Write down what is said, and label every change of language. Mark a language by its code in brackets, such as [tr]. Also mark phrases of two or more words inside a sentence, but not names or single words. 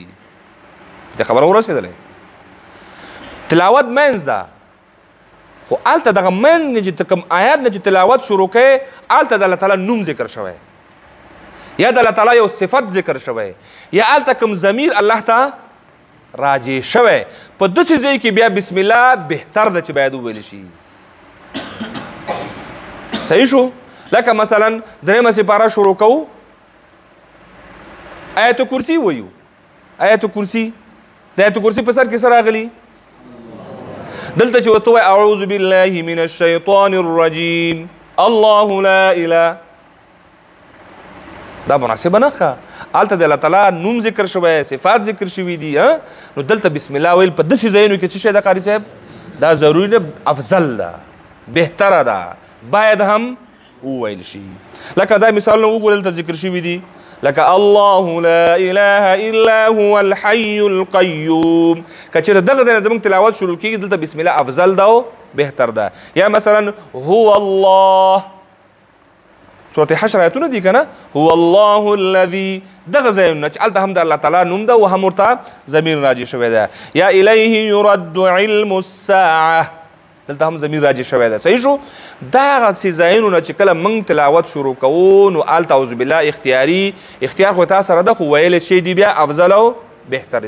[ps] د خبره ورسېدلې تلاوت منځ ده خو هلته دغه منځ نه چې کوم آیات نه چې تلاوت شروع کوې هلته د الله تعالی نوم ذکر شوی یا د الله تعالی یو صفت ذکر شوی یا هلته کوم ضمیر الله ته راجع شوی په داسې ځای کې بیا [ar] بسم الله [ps] بهتر ده چې باید وویل شي. صحیح شو؟ لکه مثلا درېیمه سپاره شروع کوو آیت کرسی وایو. آیت کرسی د آیت کرسی په سر کې څه راغلي؟ دلته چې ورته وایي [ar] اعوذ بالله من الشیطان الرجیم الله لا اله [ps] دا مناسبه نه ښه هلته د الله تعالی نوم ذکر شوی صفات ذکر شوي دي نو دلته [ar] بسم الله [ps] ویل په داسې ځایونو کې څه شی ده قاري صاحب دا ضروري نه افضل ده بهتره ده باید هم وویل شي. لکه دا مثالونه وګورئ دلته ذکر شوي دي لکه [ar] الله لا اله الا هو الحي القيوم [ps] که چېرته دغه ځای نه زموږ تلاوت شروع کېږي دلته [ar] بسم الله [ps] افضل ده او بهتر ده. یا مثلا [ar] هو الله [ps] سورة حشر آیتونه دي که نه [ar] هو الله الذي [ps] دغه ځایونه چې هلته هم د الله تعالی نوم ده او هم ورته ضمیر راجع شوی ده. یا [ar] الیه یرد علم الساعه [ps] دلته هم ضمیر راجع شوی ده. صحیح شو؟ دا هغه څې ځایونو نه چې کله موږ تلاوت شروع کوو نو هلته [ar] اعوذ بالله [ps] اختیار خو تا سره ده خو ویلی شی دي بیا افضل او بهتر دی.